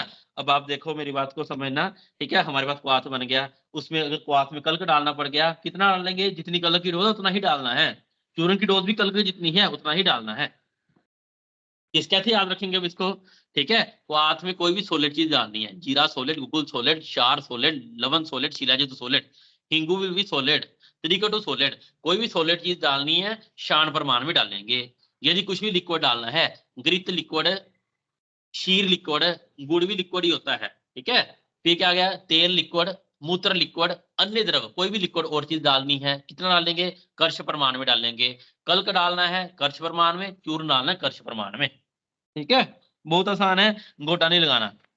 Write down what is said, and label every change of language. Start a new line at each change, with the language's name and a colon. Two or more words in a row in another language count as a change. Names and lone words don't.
Hindi: अब आप देखो मेरी बात को समझना, ठीक है, हमारे पास क्वाथ बन गया, उसमें अगर क्वाथ में कल्क डालना पड़ गया, कितना डालेंगे, जितनी कल्क की डोज है उतना ही डालना है, चूर्ण की डोज भी कल्क की जितनी है उतना ही डालना है, किस कैसे याद रखेंगे अब इसको, ठीक है। क्वाथ में कोई भी सोलिड चीज डालनी है, जीरा सोलिड गुगुल सोलिड शार सोलिड लवन सोलिड शिलाजित सोलिड हिंगू
English: will be
Hindi: सोलिड त्रिकटु सोलिड, कोई भी सोलिड चीज डालनी है शान प्रमाण में डालेंगे। यदि कुछ भी लिक्विड डालना है, घृत लिक्विड शीर लिक्विड, गुड़ भी लिक्विड ही होता है, ठीक है, फिर क्या आ गया, तेल लिक्विड मूत्र लिक्विड अन्य द्रव, कोई भी लिक्विड और चीज डालनी है, कितना डालेंगे, कर्ष प्रमाण में डालेंगे, कल्क डालना है कर्ष प्रमाण में, चूर्ण डालना है कर्ष प्रमाण में, ठीक है, बहुत आसान है, गोटा नहीं लगाना।